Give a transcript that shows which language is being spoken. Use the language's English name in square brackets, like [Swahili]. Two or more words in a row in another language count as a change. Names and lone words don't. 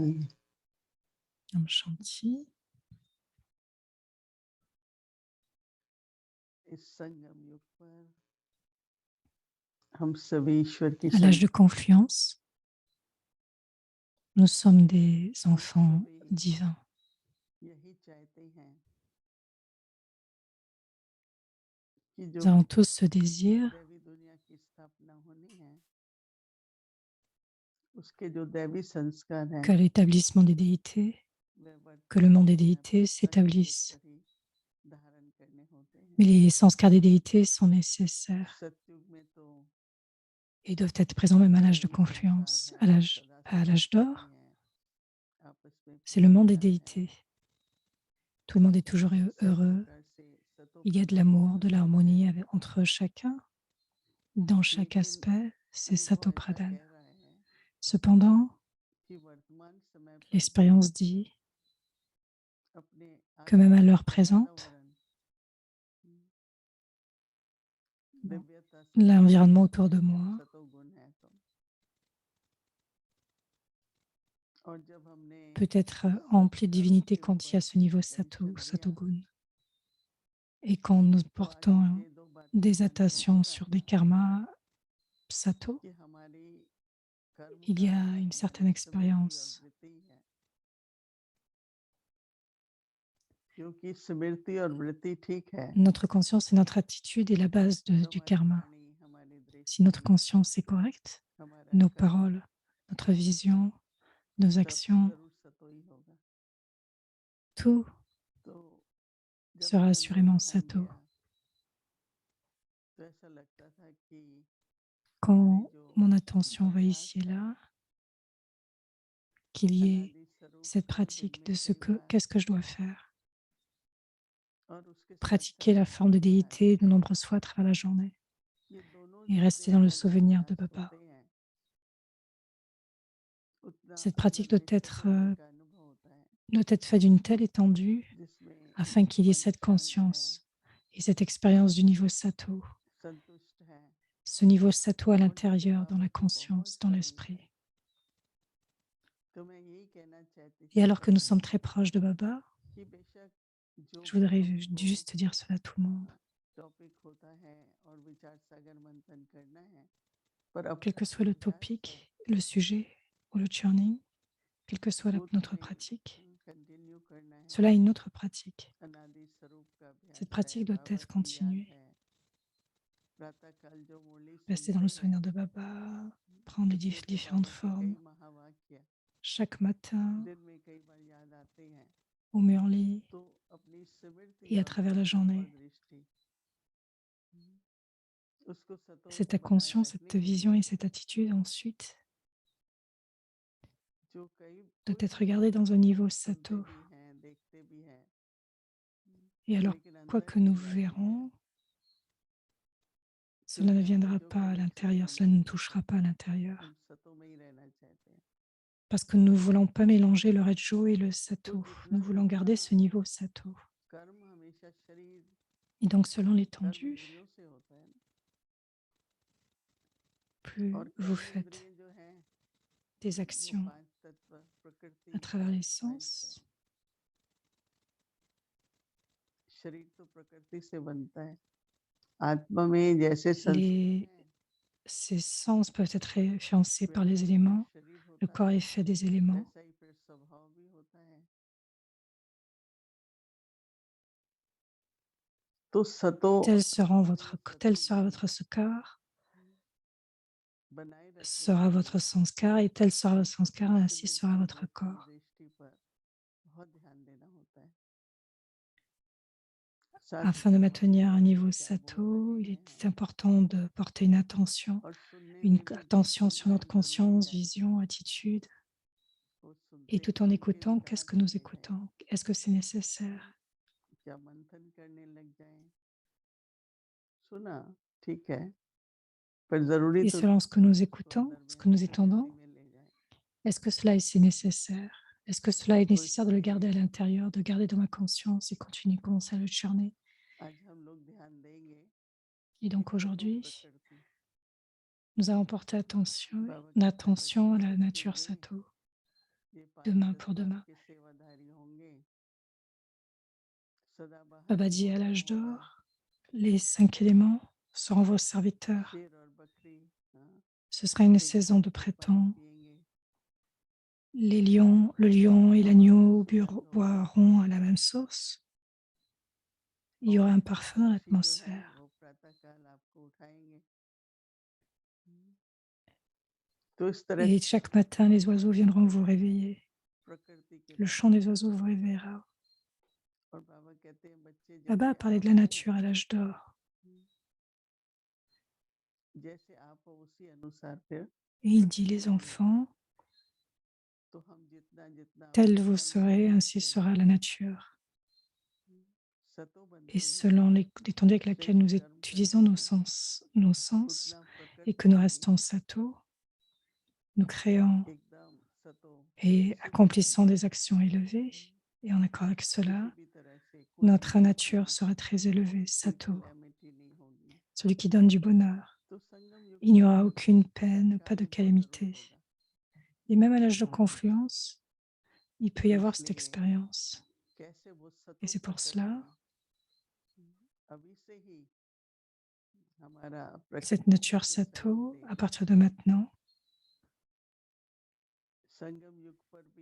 [Hindi] ओम शांति. इस संगम युग पर हम सभी ईश्वर की [French] À l'âge de [Hindi] संतान [French] confluence, nous sommes des enfants [Hindi] सभी [French] divins. [Hindi] यही चाहते हैं कि जो [French] Nous avons tous ce désir [Hindi] दैवी दुनिया की स्थापना होनी है, उसके जो दैवी संस्कार हैं [French] que l'établissement des déités, [Hindi] वे [French] que le [Hindi] वर्तमान [French] monde des [Hindi] समय [French] déités [Hindi] पर सही रूप [French] s'établisse. [Hindi] से ही धारण करने होते हैं। [French] Mais les sanskars des déités sont nécessaires [Hindi] सतयुग में तो [French] et doivent être présents même à l'âge de [Hindi] दैवी संस्कार [French] confluence, [Hindi] हैं, सदा [French] à [Hindi] सर्वदा [French] l'âge d'or. [Hindi] ही हैं, आपस में [French] C'est le monde des [Hindi] प्रेमदान है। [French] déités. Tout le monde est toujours [Hindi] सही [French] heureux. [Hindi] प्रकार से सतो [French] Il y a de [Hindi] प्रधान [French] l'amour, de [Hindi] जीवन है, [French] l'harmonie entre chacun. Dans chaque [Hindi] लेकिन [French] aspect, c'est [Hindi] अनुभव ऐसा [French] Satopradhan. [Hindi] कह रहा है [French] Cependant, [Hindi] कि वर्तमान समय पर भी [French] l'expérience dit [Hindi] अपने [French] que même à [Hindi] आसपास [French] l'heure [Hindi] का [French] présente, [Hindi] वातावरण दिव्यता से भरपूर [French] l'environnement [Hindi] है, [French] autour de [Hindi] जब [French] moi [Hindi] सतोगुण है तो। और जब हमने [French] peut être empli de [Hindi] संस्कारों [French] divinité [Hindi] के [French] quand il y [Hindi] ऊपर [French] a ce niveau [Hindi] टेंशन दिया [French] Satogun. Et quand nous [Hindi] तो आज [French] portons [Hindi] मुझे दो बातों [French] des [Hindi] का अनुभव हो [French] attations [Hindi] रहा [French] sur des [Hindi] है [French] karmas Sato, [Hindi] कि हमारी कर्म [French] il y [Hindi] का [French] a une certaine [Hindi] हमारी स्मृति और [French] expérience. [Hindi] वृत्ति है, क्योंकि स्मृति और वृत्ति ठीक है [French] Notre conscience et notre attitude est la base [Hindi] तो [French] du [Hindi] हमारी [French] karma. [Hindi] वाणी, हमारी [French] Si notre [Hindi] दृष्टि, [French] conscience est correcte, [Hindi] हमारा [French] nos [Hindi] कर्म [French] paroles, notre vision, nos [Hindi] सब [French] actions, [Hindi] जरूर सतो ही होगा। [French] tout [Hindi] तो जब [French] sera [Hindi] मैं अंदर [French] assurément [Hindi] ध्यान [French] Sato. [Hindi] दिया तो ऐसा लगता था कि हमारे [French] Quand [Hindi] जो [French] mon attention va [Hindi] अभ्यास [French] ici et [Hindi] है, [French] là, qu'il y ait [Hindi] अनादि स्वरूप [French] cette [Hindi] से दिन [French] pratique [Hindi] में [French] de ce [Hindi] कई बार [French] qu'est-ce que je dois faire, [Hindi] और उसके साथ [French] pratiquer [Hindi] साथ [French] la forme de [Hindi] वर्तमान [French] déité de nombreuses fois à travers la journée [Hindi] ये दोनों [French] et [Hindi] जितने [French] rester dans le [Hindi] अलग [French] souvenir de [Hindi] अभ्यास [French] Baba. [Hindi] होते हैं उतना [French] Cette pratique [Hindi] अलग [French] doit [Hindi] निश्चित [French] être, [Hindi] होने euh, का अनुभव होता है, [French] doit être faite d'une telle étendue [Hindi] जिसमें [French] afin qu'il y ait [Hindi] मन [French] cette [Hindi] शांत है, [French] conscience et cette expérience du niveau Sato, [Hindi] संतुष्ट है [French] ce niveau Sato à [Hindi] और जैसे [French] l'intérieur, dans [Hindi] बाबा [French] la [Hindi] के बहुत [French] conscience, dans [Hindi] समीप है। [French] l'esprit. [Hindi] तो मैं यही कहना चाहती [French] Et [Hindi] थी [French] alors que nous [Hindi] सबको [French] sommes très proches de Baba, [Hindi] कि बेशक जो [French] je [Hindi] भी [French] voudrais [Hindi] हमको [French] juste dire cela à tout le monde. [Hindi] टॉपिक होता है और विचार सागर मंथन करना है, पर [French] Quel [Hindi] अपना [French] que [Hindi] जो [French] soit le [Hindi] अभ्यास है [French] topic, le sujet ou le churning, quelle que soit [Hindi] वो तो [French] notre [Hindi] हमें [French] pratique, [Hindi] कंटिन्यू करना है। [French] cela a une autre pratique. [Hindi] अनादि स्वरूप का [French] Cette [Hindi] अभ्यास है, [French] pratique doit [Hindi] बाबा [French] être [Hindi] की याद [French] continuée. [Hindi] है, प्रातः काल जो मुरली [French] Rester dans [Hindi] सुनते [French] le [Hindi] हैं, [French] souvenir de Baba, prendre les [Hindi] उसमें से [French] différentes [Hindi] बाबा के कई [French] formes [Hindi] महावाक्य [French] chaque matin [Hindi] दिन में कई बार याद आते हैं, [French] au Murli [Hindi] तो अपनी स्मृति [French] et à [Hindi] और [French] travers la [Hindi] विचार और [French] journée. [Hindi] दृष्टि उसको सतो [French] Cette [Hindi] में बनाए [French] conscience, [Hindi] रखने [French] cette [Hindi] के [French] vision [Hindi] लिए [French] et cette attitude ensuite [Hindi] जो कई [French] doit [Hindi] कोई [French] être [Hindi] भी [French] regardée [Hindi] हम [French] dans un niveau [Hindi] सुनते [French] Sato. [Hindi] भी हैं, देखते भी हैं, [French] Et alors, [Hindi] लेकिन [French] quoi [Hindi] अंदर [French] que nous [Hindi] की बातें हैं, [French] verrons, cela ne [Hindi] क्योंकि हमें [French] viendra [Hindi] जो [French] pas à [Hindi] कनेक्शन [French] l'intérieur, cela [Hindi] होना [French] ne nous [Hindi] है, [French] touchera pas à l'intérieur. [Hindi] हम सतो में ही रहना चाहते हैं। [French] Parce que nous ne voulons pas mélanger le Rajo et le [Hindi] तो [French] Sato. Nous [Hindi] जितना [French] voulons [Hindi] जितना [French] garder ce niveau Sato. [Hindi] कर्म हमेशा शरीर, [French] Et donc, selon [Hindi] कर्म [French] l'étendue, [Hindi] इंद्रियों से होता है ना, और [French] plus vous [Hindi] कर्म [French] faites [Hindi] इंद्रिय जो है [French] des [Hindi] वो [French] actions [Hindi] पांच तत्व [French] à [Hindi] प्रकृति [French] travers les [Hindi] साइंस है। [French] sens, [Hindi] शरीर तो प्रकृति से बनता है, आत्मा में जैसे संस्कार [French] les, [Hindi] हैं, [French] ces sens peuvent être influencés par [Hindi] वैसा [French] les [Hindi] ही फिर [French] éléments. [Hindi] शरीर [French] Le [Hindi] होता [French] corps [Hindi] है, [French] est fait des éléments. [Hindi] वैसा ही फिर स्वभाव भी होता है। तो सतो [French] tel sera votre corps, [Hindi] बनाए रखने [French] sera [Hindi] के लिए [French] votre sanskar, et tel sera votre sanskar, ainsi [Hindi] दूसरे [French] sera votre [Hindi] कर्मों की [French] corps. [Hindi] दृष्टि पर बहुत ध्यान देना होता है। साथ ही [French] Afin de [Hindi] साथ [French] maintenir un [Hindi] बाबा जी [French] niveau [Hindi] क्या बोल रहे [French] sato, il [Hindi] हैं [French] est important de porter une attention, [Hindi] और सुनने [French] une [Hindi] में भी जो [French] attention sur [Hindi] सुनना [French] notre [Hindi] जरूरी [French] conscience, [Hindi] है [French] vision, attitude. [Hindi] वो [French] Et [Hindi] सुनते [French] tout en [Hindi] सुन के भी [French] écoutant, qu'est-ce [Hindi] कहाँ [French] que nous [Hindi] चले जाए, [French] écoutons? Est-ce que c'est nécessaire? [Hindi] क्या मंथन करने लग जाए। सुना ठीक है, पर जरूरी [French] Et [Hindi] तो [French] selon ce que [Hindi] नहीं [French] nous [Hindi] कि उसको [French] écoutons, [Hindi] अंदर [French] ce [Hindi] में [French] que nous [Hindi] गहराई [French] entendons, [Hindi] में ले जाए। [French] est-ce que cela est nécessaire? Est-ce que cela est [Hindi] तो [French] nécessaire de le [Hindi] इसलिए [French] garder à l'intérieur, de garder dans ma conscience et continuer, commencer à le churner? [Hindi] आज हम लोग ध्यान देंगे [French] Et [Hindi] कि [French] donc [Hindi] सतो [French] aujourd'hui, [Hindi] प्रकृति [French] nous allons porter attention, [Hindi] बाबा कहते हैं [French] attention [Hindi] बच्चे [French] à la [Hindi] बच्चे [French] nature [Hindi] वे [French] sato, [Hindi] ये [French] demain [Hindi] 5-10 [French] pour [Hindi] साल [French] demain. [Hindi] के सेवाधारी होंगे, सदाबहार [French] Baba [Hindi] का [French] dit à [Hindi] मौसम [French] l'âge [Hindi] होगा, [French] d'or, les 5 éléments seront vos serviteurs. [Hindi] शेर और बकरी हाँ, [French] Ce sera une [Hindi] एक [French] saison [Hindi] साथ [French] de [Hindi] में पानी [French] printemps. [Hindi] पिएंगे, [French] Le lion et [Hindi] हवा [French] l'agneau [Hindi] सुगंध होगी, [French] boiront à la même source. Il y [Hindi] और [French] aura un parfum dans [Hindi] पक्षी जो है [French] l'atmosphère. [Hindi] वो प्रातःकाल आपको उठाएंगे। तो इस तरह [French] Et [Hindi] से [French] chaque matin, les oiseaux viendront vous réveiller. [Hindi] प्रकृति के [French] Le [Hindi] बारे [French] chant [Hindi] में [French] des oiseaux vous [Hindi] बताया [French] réveillera. [Hindi] और बाबा कहते हैं बच्चे [French] Baba a [Hindi] जैसे [French] parlé [Hindi] आप [French] de la [Hindi] हो, [French] nature à l'âge d'or. [Hindi] जैसे आप हो उसी अनुसार फिर [French] Et il dit, [Hindi] प्रकृति [French] les [Hindi] भी है। [French] enfants, [Hindi] तो हम जितना जितना [French] tels [Hindi] अपने [French] vous [Hindi] कर्मों [French] serez, [Hindi] में [French] ainsi [Hindi] लगते [French] sera [Hindi] हैं, [French] la nature. [Hindi] सतो [French] Et [Hindi] बनते हैं, [French] selon l'étendue avec laquelle [Hindi] श्रेष्ठ [French] nous [Hindi] कर्म [French] utilisons [Hindi] करते हैं, [French] nos sens [Hindi] उतना [French] et que [Hindi] प्रकृति [French] nous [Hindi] भी [French] restons sato, nous créons [Hindi] एकदम सतो [French] et [Hindi] सिद्ध [French] accomplissons [Hindi] रहेगी। [French] des actions élevées. Et en accord avec [Hindi] किसी [French] cela, [Hindi] भी तरह से कोई भी [French] notre nature [Hindi] मुसीबत, [French] sera très élevée, [Hindi] कोई [French] sato, [Hindi] कैलेमिटी नहीं होगी। [French] celui qui donne du bonheur. [Hindi] तो संगम युग [French] Il n'y [Hindi] पर [French] aura [Hindi] भी [French] aucune peine, pas [Hindi] तत्काल [French] de [Hindi] अनुभव जरूर [French] calamité. [Hindi] होगा। [French] Et même à l'âge de confluence, il peut y [Hindi] तो [French] avoir cette [Hindi] इसलिए [French] expérience. [Hindi] कैसे वो [French] Et [Hindi] सतो [French] c'est pour [Hindi] प्रकृति [French] cela, [Hindi] अभी से ही हमारा [French] cette [Hindi] प्रकृति से [French] nature [Hindi] कोई सहयोग [French] sato, à [Hindi] देगी। [French] partir de maintenant, [Hindi] संगम युग पर भी